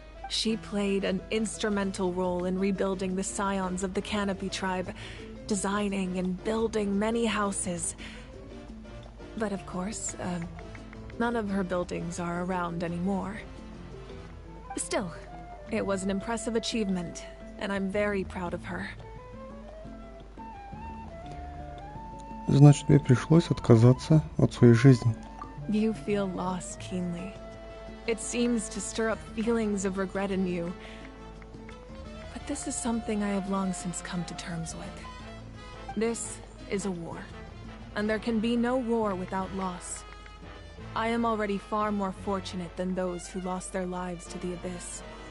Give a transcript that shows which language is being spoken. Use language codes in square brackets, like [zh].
[en] She played an instrumental role in rebuilding the scions of the Canopy tribe, designing and building many houses. But of course, none of her buildings are around anymore. Still, it was an impressive achievement, and I'm very proud of her. [ru] Значит, тебе пришлось отказаться от своей жизни. [en] You feel loss keenly. It seems to stir up feelings of regret in you. But this is something I have long since come to terms with. This is a war, and there can be no war without loss. I am already far more fortunate than those who lost their lives to the Abyss.